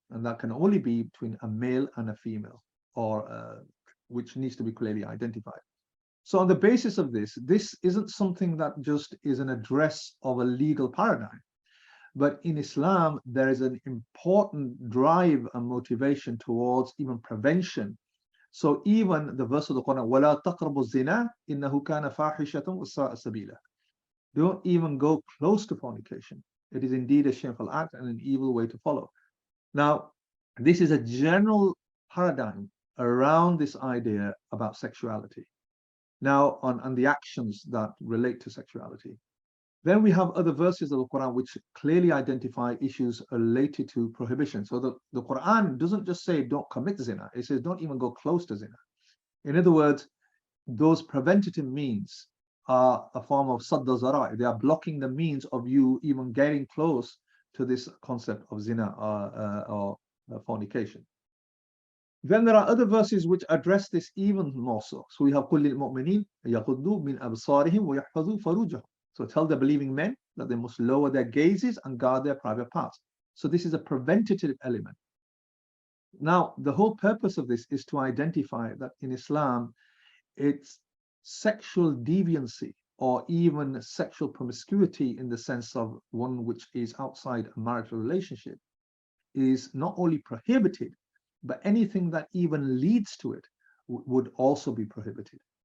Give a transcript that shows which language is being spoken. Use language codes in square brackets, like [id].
[en] And that can only be between a male and a female, or which needs to be clearly identified. So on the basis of this isn't something that just is an address of a legal paradigm. But in Islam, there is an important drive and motivation towards even prevention. So even the verse of the Quran, [ar] وَلَا تَقْرَبُوا الزِّنَا إِنَّهُ كَانَ فَاحِشَةً وَسَاءَ سَبِيلًا. [en] Don't even go close to fornication. It is indeed a shameful act and an evil way to follow. Now, this is a general paradigm around this idea about sexuality. Now, on the actions that relate to sexuality. Then we have other verses of the Quran which clearly identify issues related to prohibition. So the Quran doesn't just say don't commit zina, it says don't even go close to zina. In other words, those preventative means are a form of sadda zara. They are blocking the means of you even getting close to this concept of zina or fornication. Then there are other verses which address this even more so. So we have [ar] قُلْ لِلْمُؤْمِنِينَ يَغُضُّوا مِنْ أَبْصَارِهِمْ وَيَحْفَظُوا فَرُوجَهُمْ. [en] So tell the believing men that they must lower their gazes and guard their private parts. So this is a preventative element. Now, the whole purpose of this is to identify that in Islam, it's sexual deviancy or even sexual promiscuity in the sense of one which is outside a marital relationship is not only prohibited, but anything that even leads to it would also be prohibited.